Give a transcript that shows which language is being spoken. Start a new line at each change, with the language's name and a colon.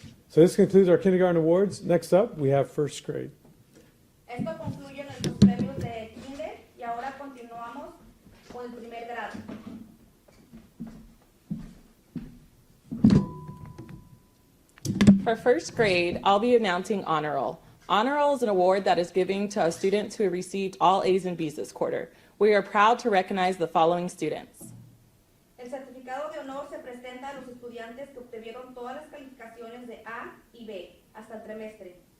English: So this concludes our kindergarten awards. Next up, we have first grade.
Spanish: Esto concluye nuestros premios de kinder y ahora continuamos con el primer grado.
English: For first grade, I'll be announcing Honor Roll. Honor Roll is an award that is given to students who received all A's and B's this quarter. We are proud to recognize the following students.
Spanish: El certificado se presenta a los estudiantes que obtuvieron todas las calificaciones de A y B hasta el trimestre.